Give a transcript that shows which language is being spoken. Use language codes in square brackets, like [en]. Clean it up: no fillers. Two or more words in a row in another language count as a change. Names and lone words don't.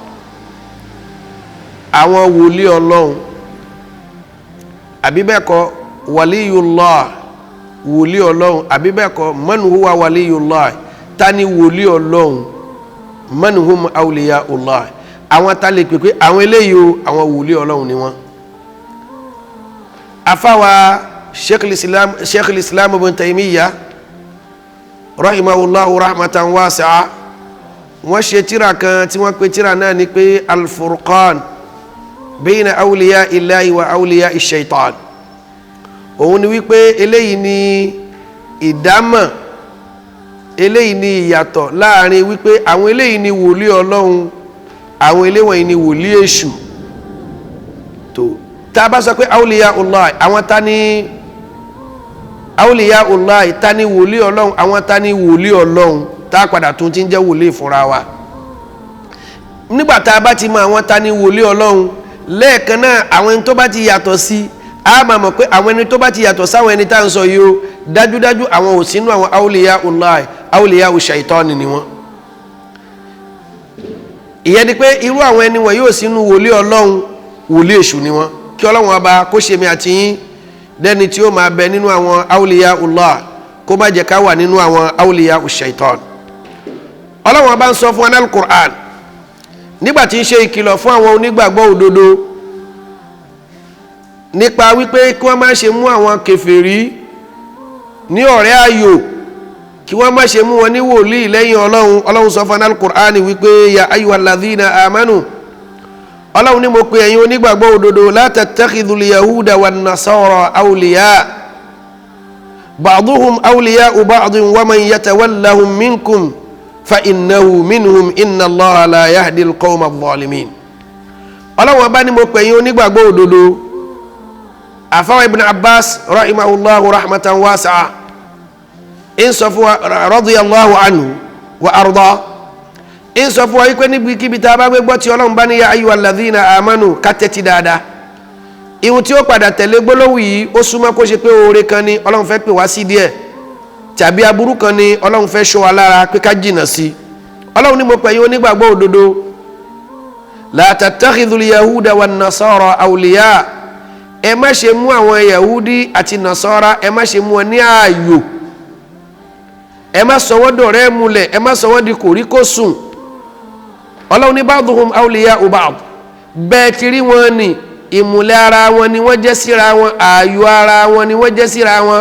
[yo] àwọn wòlíì Ọlọ́run, àbí bẹ́ẹ̀ kọ́ waliyullah, wòlíì Ọlọ́run, àbí bẹ́ẹ̀ kọ́ [ar] من هو ولي الله, [yo] ta ni wòlíì Ọlọ́run, [ar] من هم أولياء الله, [yo] àwọn ta lè pèpè àwọn eléyìí o àwọn wòlíì Ọlọ́run ni wọ́n. Afáwa Sheikh al-Islam ibn Taymiyyah [ar] رحمه الله رحمة واسعة, [yo] wọ́n ṣe tírà kan tí wọ́n pe tírà náà ní pé al-Furqan bayna awliya illahi wa awliya ash-shaytan. Òun ni wípé eléyìí ni ìdámọ̀, eléyìí ni ìyàtọ̀ láàrin wípé àwọn eléyìí ni wòlíì Ọlọ́run, àwọn eléwọ̀n ni wòlíì èṣù. tó tá bá sọ pé awliyaullah, àwọn ta ni awliyaullah, ta ni wòlíì Ọlọ́run, àwọn ta ni wòlíì Ọlọ́run, tá padà tún ti ń jẹ́ wòlíì fúnra wa. Nígbà tá bá ti mọ àwọn ta ni wòlíì Ọlọ́run, lẹ́ẹ̀kan náà àwọn ẹni tó bá ti yàtọ̀ sí, a máa mọ̀ pé àwọn ẹni tó bá ti yàtọ̀ sáwọn ẹni tá ń sọ yìí o, dájúdájú àwọn ò sínú àwọn awliyaullah, [ar] أولياء الشيطان [yo] ni wọ́n. Ìyẹn ni pé irú àwọn ẹni wọ̀nyí ò sínú wòlíì Ọlọ́run, wòlíì èṣù ni wọ́n. Kí Ọlọ́run ọba kó ṣe mi àti yín dẹ́ni tí ó máa bẹ nínú àwọn awliyaullah, kó má jẹ́ ká wà nínú àwọn [ar] أولياء الشيطان. [yo] Ọlọ́run ọba ń sọ fún al-Qur'an nígbà tí ń ṣe ìkìlọ̀ fún àwọn onígbàgbọ́ òdodo nípa wípé kí wọ́n má ṣe mú àwọn kèfèrí ní ọ̀rẹ́ ayò, kí wọ́n má ṣe mú wọn ní wòlíì lẹ́yìn Ọlọ́run. Ọlọ́run sọ fún al-Qur'an wípé [ar] يا أيها الذين آمنوا, [yo] Ọlọ́run ní mo pe ẹ̀yin onígbàgbọ́ òdodo, [ar] لا تتخذوا اليهود والنصارى أولياء بعضهم أولياء بعض ومن يتولهم منكم فإنه منهم إن الله لا يهدي القوم الظالمين. [yo] Ọlọ́run bá ní mo pe ẹ̀yin onígbàgbọ́ òdodo. Àfáwà Ibn Abbas [ar] رحمه الله رحمة واسعة [yo] in sọ fún wa [ar] رضي الله عنه وأرضاه, [yo] in sọ fún wa wípé níbi kíbi tá bá gbọ́ tí Ọlọ́run bá ní [ar] يا أيها الذين آمنوا [yo] ká tẹ́tí dáadáa. Ihun tí ó padà tẹ̀lé gbólóhùn yìí ó súnmọ́ kó ṣe pé oore kan ni Ọlọ́run fẹ́ pè wá sí díẹ̀, tàbí aburú kan ni Ọlọ́run fẹ́ ṣọ́ wa lára pé ká jìnà sí. Ọlọ́run ní mo pè yín onígbàgbọ́ òdodo, [ar] لا تتخذوا اليهود والنصارى أولياء, [yo] ẹ má ṣe mú àwọn yahudi àti nasara, ẹ má ṣe mú wọn ní ààyò, ẹ má sọ wọ́n dọ̀rẹ́ múlẹ̀, ẹ má sọ wọ́n di kòríkòsùn. Ọlọ́run ní [ar] بعضهم أولياء بعض, [yo] bẹ́ẹ̀ ti rí wọn ni ìmùlẹ̀ ara wọn ni wọ́n jẹ́ síra wọn, ààyò ara wọn ni wọ́n jẹ́ síra wọn.